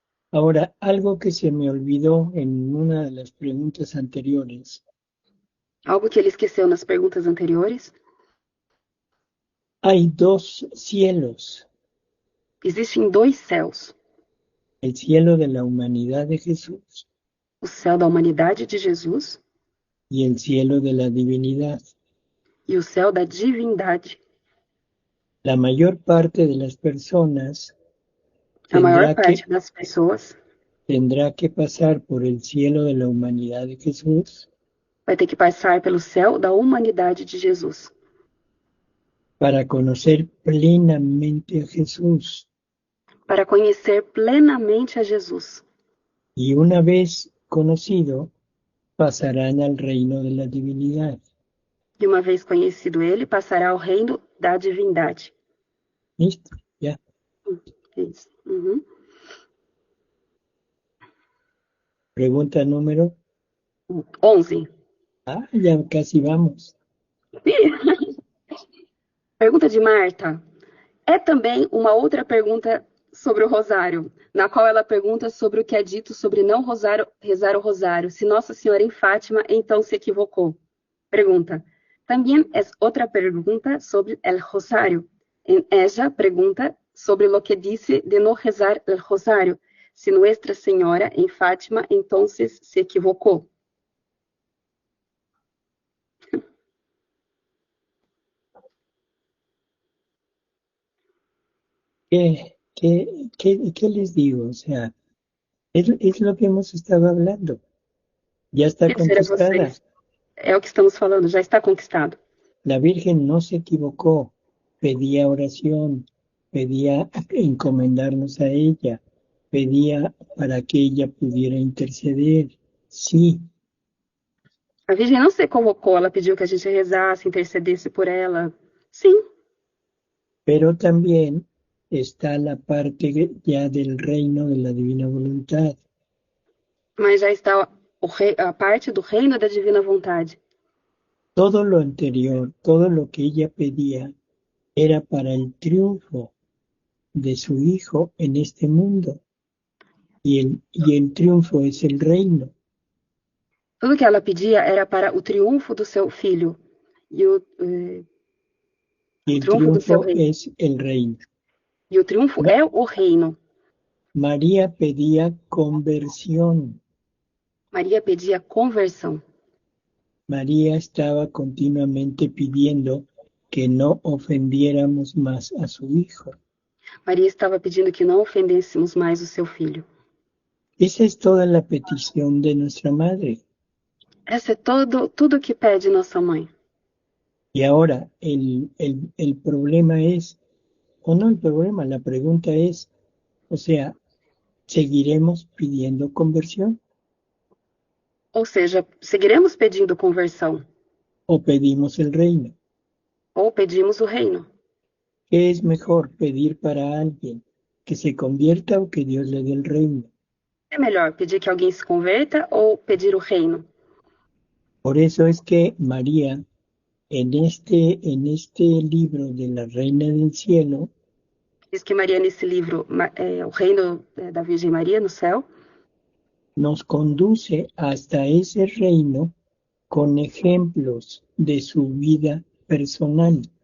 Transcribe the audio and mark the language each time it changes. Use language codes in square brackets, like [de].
[es] Ahora, algo que se me olvidó en una de las preguntas anteriores. [pt] Algo que ele esqueceu nas perguntas anteriores. [es] Hay dos cielos. [pt] Existem dois céus. [es] El cielo de la humanidad de Jesús. [pt] O céu da humanidade de Jesus. [es] Y el cielo de la divinidad. [pt] E o céu da divindade. [es] La mayor parte de las personas [pt] a maior parte das pessoas [es] tendrá que pasar por el cielo de la humanidad de Jesús [pt] vai ter que passar pelo céu da humanidade de Jesus [es] para conocer plenamente a Jesús. [pt] Para conhecer plenamente a Jesus. [es] Y una vez conocido, pasarán al reino de la divinidad. [pt] E uma vez conhecido ele, passará ao reino da divindade. [es] ¿Listo? Ya. [pt] Isso. Uhum. [es] Pregunta número 11. Ah, ya casi vamos. [pt] Pergunta de Marta. É também uma outra pergunta sobre o rosário, na qual ela pergunta sobre o que é dito sobre não rezar o rosário. Se Nossa Senhora em Fátima, então se equivocou. Pergunta. [es] También es otra pregunta sobre el rosario. En ella pregunta sobre lo que dice de no rezar el rosario. Si Nuestra Señora en Fátima entonces se equivocó. ¿Qué ¿qué les digo? O sea, es lo que hemos estado hablando. Ya está [pt] Quero dizer a [es] contestada. [pt] vocês, é o que estamos falando, já está conquistado. [es] La Virgen no se equivocó, pedía oración, pedía encomendarnos a ella, pedía para que ella pudiera interceder. Sí, [pt] A Virgem não se equivocou, ela pediu que a gente rezasse, intercedesse por ela. Sim, [es] pero también está la parte ya del reino de la divina voluntad. [pt] mas já está a parte do reino da divina vontade. [es] Todo lo anterior, todo lo que ella pedía, era para el triunfo de su Hijo en este mundo. Y el triunfo es el reino. [pt] Tudo que ela pedia era para o triunfo do seu filho. E o [es] Y el [pt] triunfo do seu [es] triunfo [pt] reino. [es] es el reino. [pt] E o triunfo é o reino. [es] María pedía conversión. [pt] Maria pedia conversão. [es] María estaba continuamente pidiendo que no ofendiéramos más a su Hijo. [pt] Maria estava pedindo que não ofendêssemos mais o seu filho. [es] Esa es toda la petición de nuestra Madre. [pt] Essa é tudo que pede nossa mãe. [es] Y ahora el problema es, o no el problema, la pregunta es, o sea, ¿seguiremos pidiendo conversión [pt] Ou seja, seguiremos pedindo conversão [es] o pedimos el reino? [pt] ou pedimos o reino? [es] ¿Qué es mejor pedir para alguien que se convierta o que Dios le dé el reino? [pt] É melhor pedir que alguém se converta ou pedir o reino? [es] Por eso es que María, en este libro de la Reina del Cielo, [pt] Diz que Maria, nesse livro, o reino da Virgem Maria no céu, [es] nos conduce hasta ese reino con ejemplos de su vida personal